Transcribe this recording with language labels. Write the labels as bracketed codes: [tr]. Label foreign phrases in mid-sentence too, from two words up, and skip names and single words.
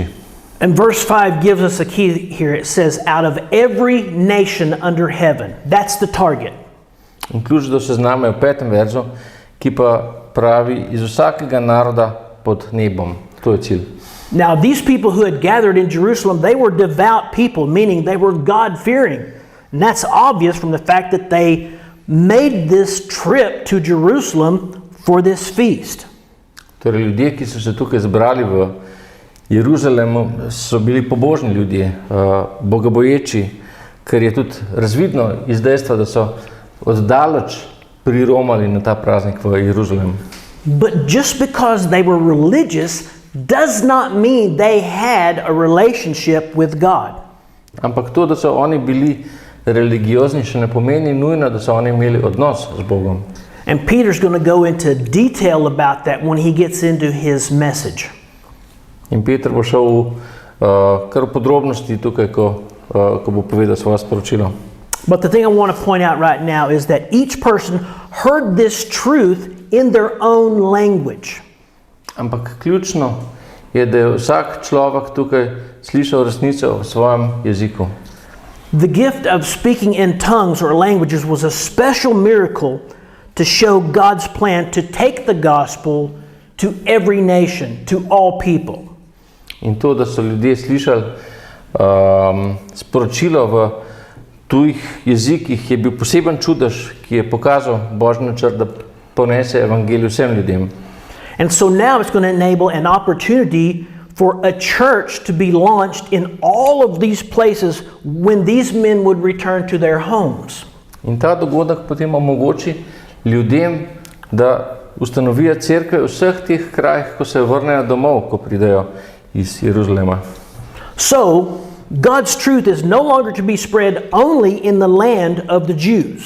[en] And verse 5 gives us a key here. It says, out of every nation under heaven. That's the target. [sl] In ključ do seznama je v 5. verzu, ki pa pravi iz vsakega naroda pod nebom. To je cilj. [en] Now, these people who had gathered in Jerusalem, they were devout people, meaning they were God-fearing. And that's obvious from the fact that they made this trip to Jerusalem for this feast. [sl] Torej, ljudje, ki so se tukaj zbrali v Jeruzalemu so bili pobožni ljudje, bogoboječi, kar je tudi razvidno iz dejstva, da so oddaleč priromali na ta praznik v Jeruzalem. [en] But just because they were religious does not mean they had a relationship with God. [sl] Ampak to, da so oni bili religiozni, še ne pomeni nujno, da so oni imeli odnos z Bogom. [en] And Peter's going to go into detail about that when he gets into his message. [sl] In Peter bo šel kar v podrobnosti tukaj, ko bo povedal svoje sporočilo. [en] But the thing I want to point out right now is that each person heard this truth in their own language. [sl] Ampak ključno je, da je vsak človek tukaj slišal resnico v svojem jeziku. [en] The gift of speaking in tongues or languages was a special miracle to show God's plan to take the gospel to every nation, to all people. [sl] In to, da so ljudje slišali sporočilo v tujih jezikih, je bil poseben čudež, ki je pokazal Božji načrt, da ponese evangelij vsem ljudem. [en] And so now it's going to enable an opportunity for a church to be launched in all of these places when these men would return to their homes. [sl] In ta dogodek potem omogoči ljudem, da ustanovijo cerkve v vseh teh krajih, ko se vrnejo domov, ko pridejo iz Jeruzalema. [en] So, God's truth is no longer to be spread only in the land of the Jews.